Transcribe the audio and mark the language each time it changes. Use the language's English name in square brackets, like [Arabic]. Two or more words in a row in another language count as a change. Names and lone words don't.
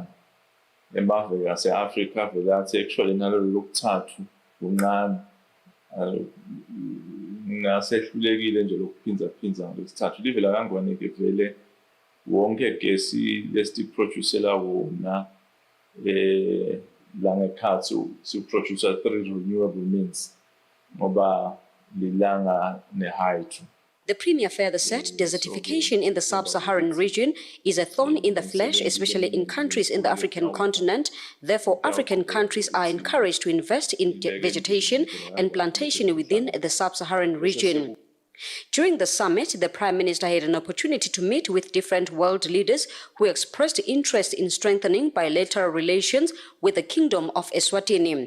[Swati] Emave yase-Afrika vele athi actually nalolo lokuthathu kuncane ngasehlulekile nje lokuphindza ngalokuthathu. Live laKangwane-ke vele wonke gesi lesiproducela wona langekhathi siproducer 3 [English] renewable means [Swati] ngoba lilanga ne-hydro. [English] The Premier further said desertification in the sub-Saharan region is a thorn in the flesh, especially in countries in the African continent. Therefore, African countries are encouraged to invest in vegetation and plantation within the sub-Saharan region. During the summit, the Prime Minister had an opportunity to meet with different world leaders who expressed interest in strengthening bilateral relations with the Kingdom of Eswatini.